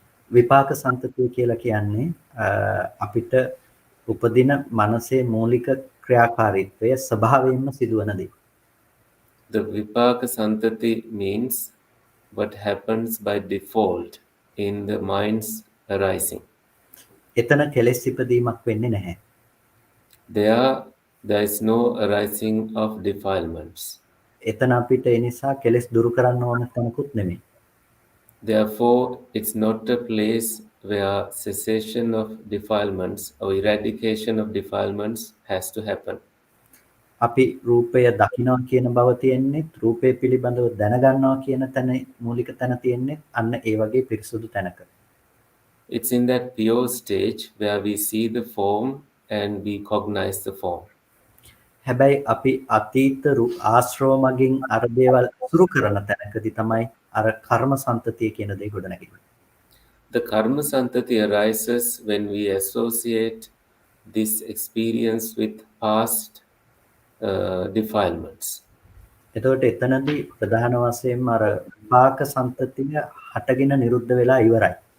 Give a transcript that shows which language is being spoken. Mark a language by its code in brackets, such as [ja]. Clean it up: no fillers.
[si] විපාක සම්තතිය කියලා කියන්නේ අපිට උපදින මනසේ මූලික ක්‍රියාකාරීත්වය ස්වභාවයෙන්ම සිදුවන දේ. [en] The vipaka santati means what happens by default in the mind's arising. [si] එතන කෙලෙස් ඉපදීමක් වෙන්නේ නැහැ. [en] There is no arising of defilements. [si] එතන අපිට ඒ නිසා කෙලෙස් දුරු කරන්න ඕන තැනකුත් නෙමෙයි. [en] Therefore, it's not a place where cessation of defilements or eradication of defilements has to happen. [si] අපි රූපය දකිනවා කියන බව තියෙන්නේ රූපය පිළිබඳව දැනගන්නවා කියන තැන මූලික තැන තියෙන්නේ අන්න ඒ වගේ පිරිසුදු තැනක. [en] It's in that pure stage where we see the form and we cognize the form. [si] හැබැයි අපි අතීත ආශ්‍රව මගින් අර දේවල් සුරු කරන තැනකදී තමයි අර කර්ම සම්තතිය කියන දේ ගොඩනගෙන්නේ. [en] The karma santati arises when we associate this experience with past defilements. [si] එතකොට එතනදී ප්‍රධාන වශයෙන්ම අර විපාක සම්තතිය හටගෙන නිරුද්ධ වෙලා ඉවරයි.